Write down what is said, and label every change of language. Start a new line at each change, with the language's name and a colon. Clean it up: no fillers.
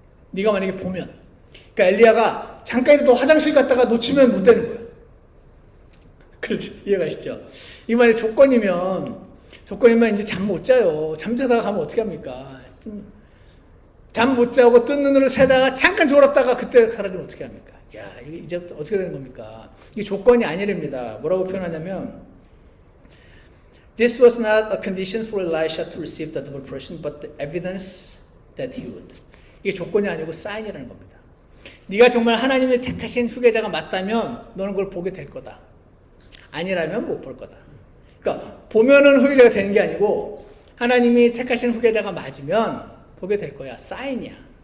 Korean: 네가 만약에 보면, 그러니까 엘리야가 잠깐이라도 화장실 갔다가 놓치면 못 되는 거예요. 그렇죠? 이해가시죠? 이 말이 조건이면 이제 잠 못 자요. 잠자다가 가면 어떻게 합니까? 잠 못 자고 뜬 눈으로 새다가 잠깐 졸았다가 그때 사라지면 어떻게 합니까? 야, 이게 이제부터 어떻게 되는 겁니까? 이게 조건이 아니랍니다. 뭐라고 표현하냐면
English: This was not a condition for Elisha to receive the double portion, but the evidence that he would.
Korean: 이게 조건이 아니고 사인이라는 겁니다. 네가 정말 하나님의 택하신 후계자가 맞다면 너는 그걸 보게 될 거다. 아니라면 못 볼 거다. 그러니까 보면은 후계자가 되는 게 아니고 하나님이 택하신 후계자가 맞으면 보게 될 거야. 사인이야.